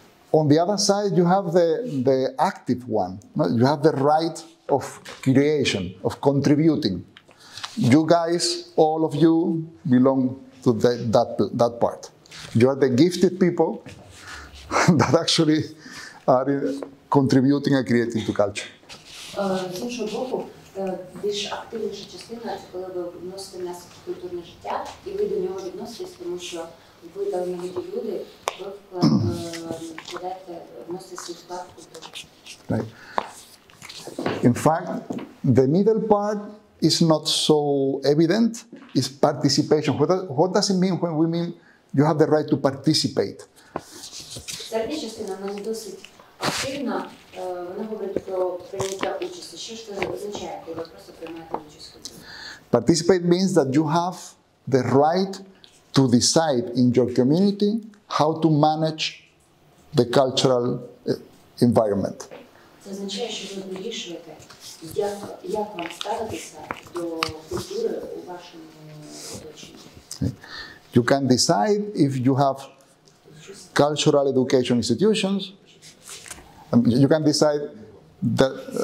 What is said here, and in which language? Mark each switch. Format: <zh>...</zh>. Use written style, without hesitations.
<en>On the other side, you have the active one. You have the right of creation, of contributing. You guys, all of you, belong to that part. You are the gifted people that actually are contributing and creating to culture.</en> <uk>З іншого боку, більш активніша частина – це коли ви вносите внесок в культурне життя, і ви до нього відноситесь, тому що ви талановиті люди, ви вкладаєте, вносите свій вклад в культуру.</uk> <en>Right. In fact, the middle part is not so evident, it's participation. What does it mean when we mean you have the right to participate?</en> <uk>Середня частина, вона не досить активна, вона говорить про прийняття участі. Що ж це означає, коли ви просто приймаєте участь в культурі?</uk> <en>Participate means that you have the right to decide in your community how to manage the cultural environment.</en> <uk>Це означає, що ви вирішуєте, як вам ставитися до культури у вашому оточенні.</uk> <en>You can decide if you have cultural education institutions. You can decide that.</en>